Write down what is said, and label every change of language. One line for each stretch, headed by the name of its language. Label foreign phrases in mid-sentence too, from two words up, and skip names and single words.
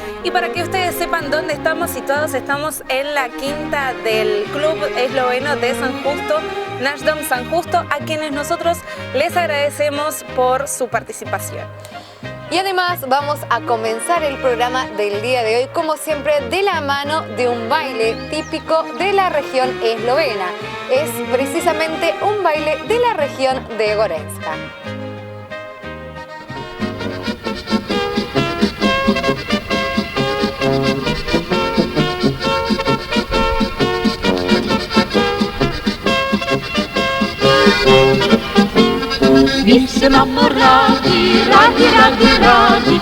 Spanish: Y para que ustedes sepan dónde estamos situados, estamos en la quinta del Club Esloveno de San Justo, Naš Dom San Justo, a quienes nosotros les agradecemos por su participación. Y además vamos a comenzar el programa del día de hoy, como siempre, de la mano de un baile típico de la región eslovena. Es precisamente un baile de la región de Gorenjska.
Slovenian: Mi se imamo radi, radi, radi, radi.